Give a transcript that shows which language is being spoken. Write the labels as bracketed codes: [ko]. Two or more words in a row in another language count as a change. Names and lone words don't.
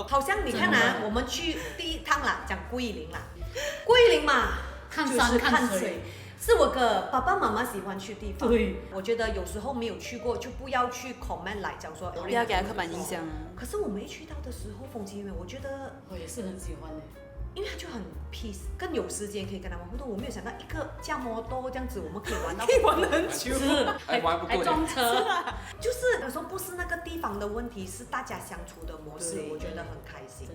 [zh] 好像你看啊，我們去第一趟啦，講桂林啦，桂林嘛，看山看水。是我个爸爸媽媽喜歡去地方。對，我覺得有時候沒有去過，就不要去 comment 來講說，不要給他刻板印象啊。可是我們一去到的時候，風景園，我覺得我也是很喜歡的。因为他就很 peace， 更有时间可以跟他们互动。我没有想到一个驾摩托这样子，我们可以玩到可以玩得很久。还玩不还够撞车，就是有时候不是那个地方的问题，是大家相处的模式，对我觉得很开心真的